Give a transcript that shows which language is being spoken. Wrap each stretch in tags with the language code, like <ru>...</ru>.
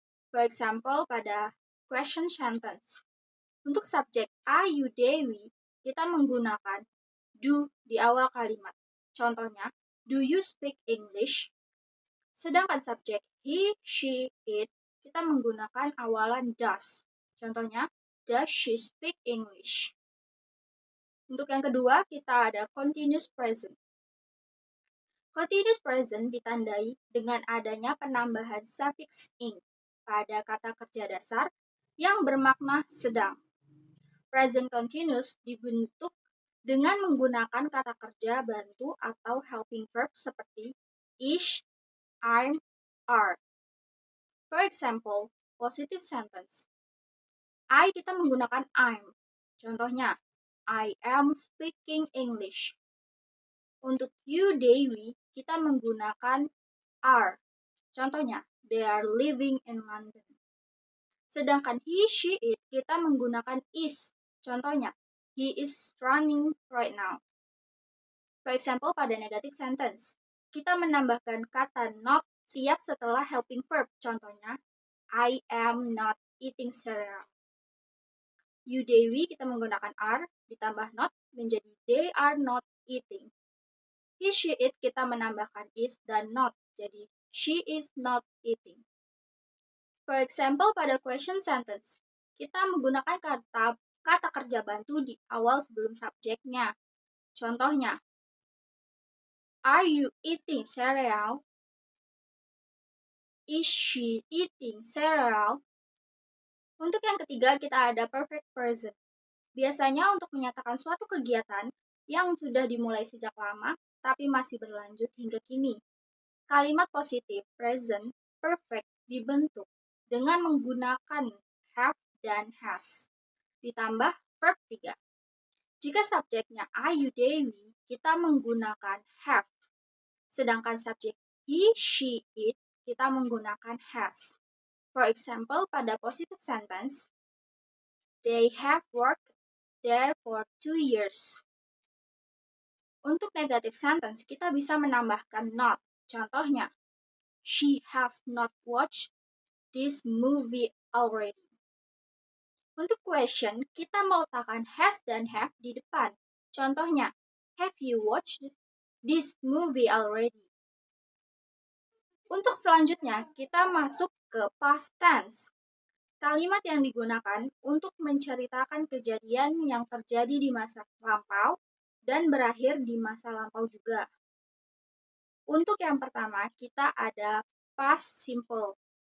<en>For example,</en> <id>pada question sentence, untuk subjek I, you, they, we, kita menggunakan do di awal kalimat. Contohnya,</id> <en>do you speak English?</en> <id>Sedangkan subjek he, she, it, kita menggunakan awalan does.</id> <en>Contohnya, does she speak English?</en> <id>Untuk yang kedua, kita ada continuous present. Continuous present ditandai dengan adanya penambahan suffix ing pada kata kerja dasar yang bermakna sedang. Present continuous dibentuk dengan menggunakan kata kerja bantu atau helping verb seperti is, I'm, are.</id> <en>For example, positive sentence. I</en> <id>kita menggunakan</id> <en>I'm. Contohnya, I am speaking English.</en> <id>Untuk you, they, we, kita menggunakan are.</id> <en>Contohnya, they are living in London.</en> <id>Sedangkan</id> <en>he, she, it,</en> <id>kita menggunakan</id> <en>is. Contohnya, he is running right now. For example,</en> <id>pada</id> <en>negative sentence,</en> <id>kita menambahkan kata</id> <en>not</en> <id>siap setelah</id> <en>helping verb. Contohnya, I am not eating cereal. You, they, we,</en> <id>kita menggunakan</id> <en>are,</en> <id>ditambah</id> <en>not,</en> <id>menjadi</id> <en>they are not eating. He, she, it,</en> <id>kita menambahkan</id> <en>is dan not,</en> <id>jadi</id> <en>she is not eating. For example,</en> <id>pada question sentence, kita menggunakan kata kerja bantu di awal sebelum subjeknya.</id> <en>Contohnya, are you eating cereal? Is she eating cereal?</en> <id>Untuk yang ketiga, kita ada perfect present. Biasanya untuk menyatakan suatu kegiatan yang sudah dimulai sejak lama, tapi masih berlanjut hingga kini. Kalimat positif, present, perfect dibentuk dengan menggunakan have dan has, ditambah verb 3. Jika subjeknya I, you, they, we, kita menggunakan have. Sedangkan subjek he, she, it, kita menggunakan has.</id> <en>For example,</en> <id>pada</id> <en>positive sentence, they have worked there for 2 years.</en> <id>Untuk negative sentence, kita bisa menambahkan not.</id> <en>Contohnya, she has not watched this movie already.</en> <id>Untuk question, kita meletakkan has dan have di depan. Contohnya,</id> <en>have you watched this movie already?</en> <id>Untuk selanjutnya, kita masuk ke past tense. Kalimat yang digunakan untuk menceritakan kejadian yang terjadi di masa lampau dan berakhir di masa lampau juga. Untuk yang pertama, kita ada past simple.</id>